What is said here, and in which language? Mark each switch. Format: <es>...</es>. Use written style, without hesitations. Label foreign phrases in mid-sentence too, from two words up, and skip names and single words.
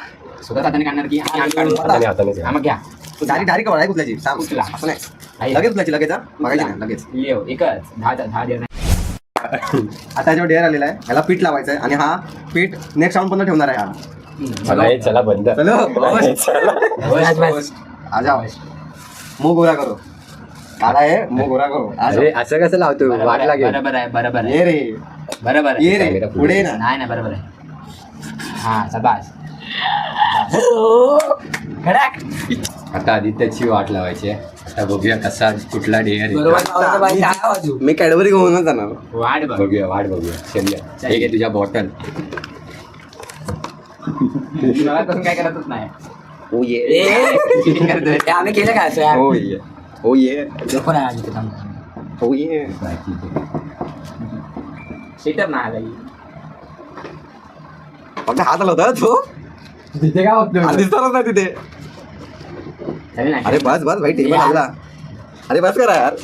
<mr>सुद्धा हाताने काढणार की हाताने काढून. हाताने हाताने हा, मग घ्या. डायरेक्ट आहे कुठल्याची सांग. उचला. असं नाही. आई. लगेच उचलायची लगेच हा. बघायची नाही लगेच. लिओ एकच 10 डिअर. आता याच्यावर डेअर आलेला आहे. याला पीठ लावायचं आहे आणि हा पीठ नेक्स्ट राऊंड पण ठेवणार आहे हा. चला हे चला बंद. चलो बस, बस.</mr> <hi>आ जाओ. मुंह गोरा करो. काला है मुंह गोरा करो. आ जाओ.</hi> <mr>अरे असं कसं लावतो? वाट लागेल. बरोबर आहे बरोबर ये आहे रे बरोबर आहे. ये रे पुढे ना. नाही ना बरोबर आहे. हा शाबास. आता आदित्यची वाट लावायची आहे. आता बघूया कसा कुठला डेअर बरोबर लावलं बाई, काय बाजू. मी कॅडबरी घेऊनच जाणार. वाट बघ. बघूया वाट बघूया. चल हे घे तुझ्या बॉटल. मला तसं काय करतच नाही. ओ ये ए, Cheating करतोय. ते आम्ही केलं काय असं यार? ओ ये ओ ये नको नाही आधी ते थांब. ओ ये. Cheater नाही आला. फक्त हात आला होता तो. तिथे काय बघतो? दिसताच नाही तिथे. चालेल ना. अरे बस बस भाई टेबल लागला. अरे बस करा यार.</mr>